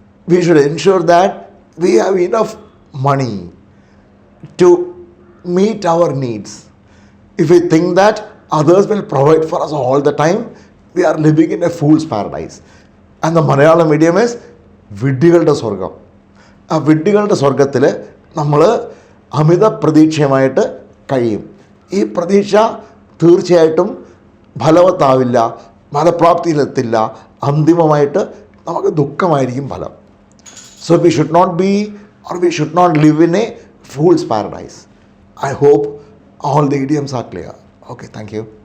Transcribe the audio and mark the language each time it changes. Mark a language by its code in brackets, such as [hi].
[en] We should ensure that we have enough money to meet our needs. If we think that others will provide for us all the time, we are living in a fool's paradise. And the Malayalam idiom is [ml] വിഡ്ഢികളുടെ സ്വർഗം. ആ വിഡ്ഢികളുടെ സ്വർഗത്തിൽ നമ്മൾ അമിത പ്രതീക്ഷയുമായിട്ട് കഴിയും. ഈ പ്രതീക്ഷ തീർച്ചയായിട്ടും ഫലവത്താവില്ല, ഫലപ്രാപ്തിയിലെത്തില്ല. അന്തിമമായിട്ട് നമുക്ക് ദുഃഖമായിരിക്കും ഫലം. [en] So we should not be, or we should not live in a fool's paradise. I hope all the idioms are clear. Okay, thank you.